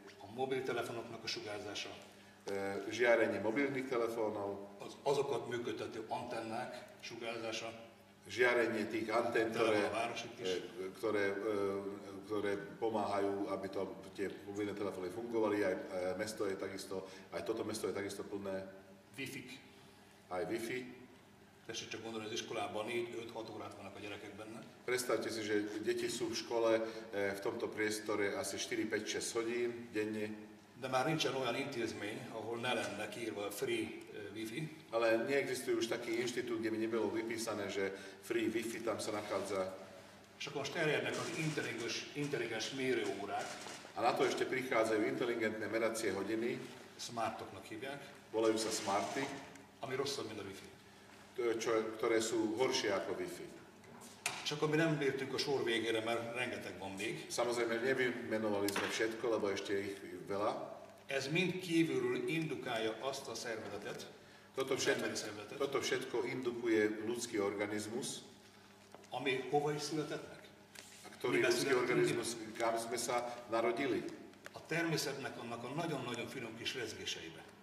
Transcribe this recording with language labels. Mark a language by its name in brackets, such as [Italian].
[Hungarian] a mobiltelefonoknak a sugárzása, [Slovak] žiarenie mobilných telefónov, [Hungarian] az azokat működtető antennák sugárzása, [Slovak] žiarenie tých antén, [Hungarian] Telefón a városik is. [Slovak] ktoré pomáhajú, aby tie mobilné telefóny fungovali. Aj mesto je takisto, aj toto mesto je takisto plné, Wi-Fi. aj Wi-Fi. [Hungarian] Tessék csak gondolni, az iskolában 4-5-6 órát vannak a gyerekek benne. [Slovak] Predstavte si, že deti sú v škole v tomto priestore asi 4, 5, 6 hodín denne. [Hungarian] De már nincsen olyan intézmény, ahol ne lenne kiírva free wifi. [Slovak] Ale neexistuje už taký inštitút, kde by nebolo vypísané, že free Wi-Fi tam sa nachádza. [Hungarian] És akkor most terjednek az intelligens mérőórák. [Slovak] A na to ešte prichádzajú inteligentné meracie hodiny, [Hungarian] Smartoknak hívják, [Slovak] volajú sa smarty, [Hungarian] ami rosszabb, mint a wifi. [Slovak] ktoré sú horšie ako Wi-Fi. [Hungarian] És akkor mi nem értünk a sor végére, mert rengeteg van még. [Slovak] Samozrejme, nevymenovali sme všetko, lebo ešte ich veľa. [Hungarian] Ez mind kívülről indukálja azt a szervezetet, emberi szervezetet, [Slovak] Toto všetko indukuje ľudský organizmus. [Hungarian] ami hova is született meg? [Slovak] A ktorý ľudský organizmus, kam sme sa narodili? [Hungarian] A természetnek annak a nagyon-nagyon finom kis rezgéseibe.